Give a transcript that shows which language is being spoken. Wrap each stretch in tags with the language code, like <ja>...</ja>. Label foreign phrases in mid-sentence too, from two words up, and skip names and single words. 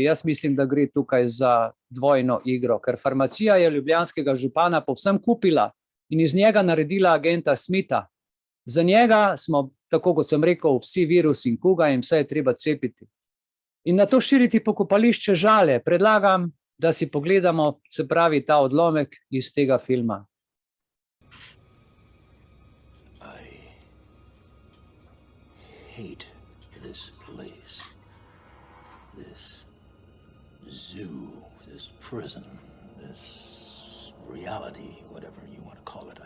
<sl>Jaz mislim, da gre tukaj za dvojno igro, ker farmacija je ljubljanskega župana povsem kupila in iz njega naredila agenta Smitha. Za njega smo, tako kot sem rekel, vsi virus in kuga in vse je treba cepiti. In na to širiti pokopališče Žale predlagam, da si pogledamo, se pravi, ta odlomek iz tega filma.</sl> <en>Hate this place, this zoo, this prison, this reality, whatever you want to call it.</en>